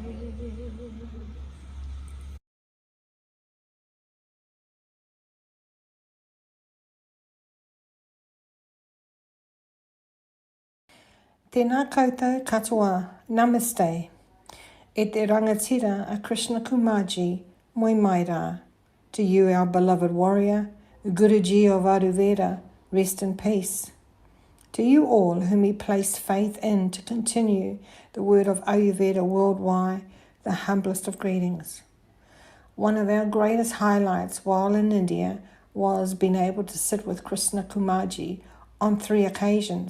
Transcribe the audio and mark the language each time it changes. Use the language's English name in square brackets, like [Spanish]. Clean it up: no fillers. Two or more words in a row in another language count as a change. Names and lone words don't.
[Māori] Tēnā koutou katoa, namaste. E te rangatira a Krishna Kumar Ji, moi mai rā. [English] To you, our beloved warrior, Guruji of Ayurveda, rest in peace. To you all whom he placed faith in to continue the word of Ayurveda worldwide, the humblest of greetings. One of our greatest highlights while in India was being able to sit with Krishna Kumar Ji on 3 occasions.